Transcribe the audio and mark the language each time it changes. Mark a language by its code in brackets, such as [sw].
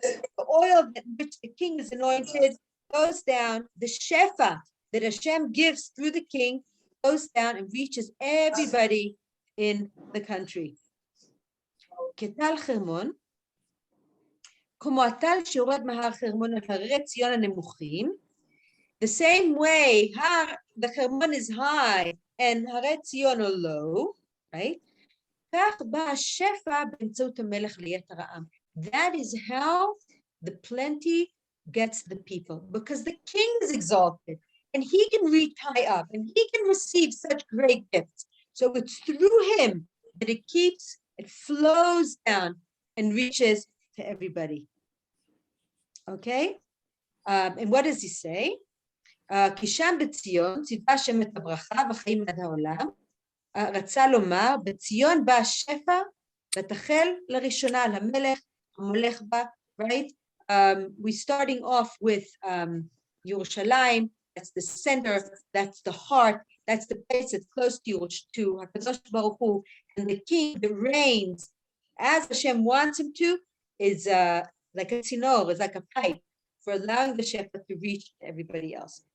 [en] The oil that which the king is anointed goes down. The shefa that Hashem gives through the king goes down and reaches everybody in the country. [he] כטל חרמון, כמו הטל שיורד מהר חרמון על הרי ציון הנמוכים, [en] the same way the Hermon is high and הרי ציון are low, right? [he] כך בא השפע באמצעות המלך ליתר העם. [en] That is how the plenty gets the people, because the king is exalted and he can reach high up and he can receive such great gifts. So it's through him that it flows down and reaches to everybody. Okay? And what does he say? [he] כי שם בציון ציווה השם את הברכה בחיים עד העולם. רצה לומר, בציון בא השפע ותחל לראשונה על המלך, המולך בה, right? [en] We're starting off with Yerushalayim. That's the center, that's the heart, that's the place that's close to HaKadosh Baruch Hu, and the king that reigns as Hashem wants him to is like a tzinor, is like a pipe for allowing the shepherd to reach everybody else.